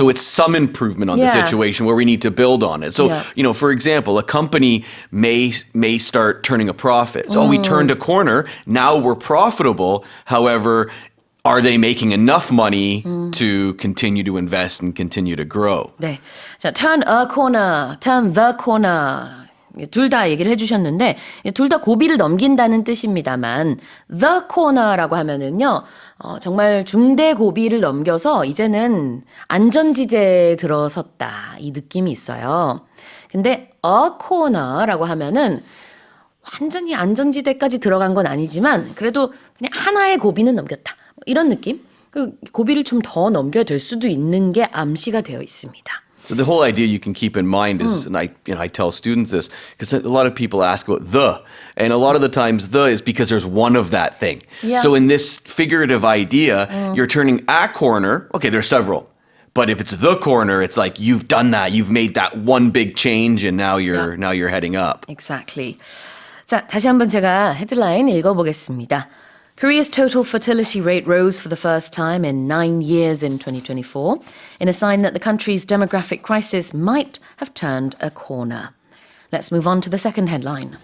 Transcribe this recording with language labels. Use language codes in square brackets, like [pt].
[en] So it's some improvement on the situation where we need to build on it. So, for example, a company may start turning a profit. So we turned a corner. Now we're profitable. However, are they making enough money to continue to invest and continue to grow? 네. 자, turn a corner, turn the corner. [ko] 둘 다 얘기를 해주셨는데 둘 다 고비를 넘긴다는 뜻입니다만 the corner라고 하면은요 정말 중대 고비를 넘겨서 이제는 안전지대에 들어섰다 이 느낌이 있어요. 근데 a corner라고 하면은 완전히 안전지대까지 들어간 건 아니지만 그래도 그냥 하나의 고비는 넘겼다 이런 느낌? 그 고비를 좀 더 넘겨야 될 수도 있는 게 암시가 되어 있습니다. [en] So the whole idea you can keep in mind is, and I tell students this, because a lot of people ask about the, and a lot of the times the is because there's one of that thing. Yeah. So in this figurative idea, you're turning a corner, okay, there's several, But if it's the corner, it's like you've done that. You've made that one big change and now you're heading up. Exactly. [ko] 자, 다시 한번 제가 헤드라인 읽어보겠습니다. [en] Korea's total fertility rate rose for the first time in 9 years in 2024, in a sign that the country's demographic crisis might have turned a corner. Let's move on to the second headline.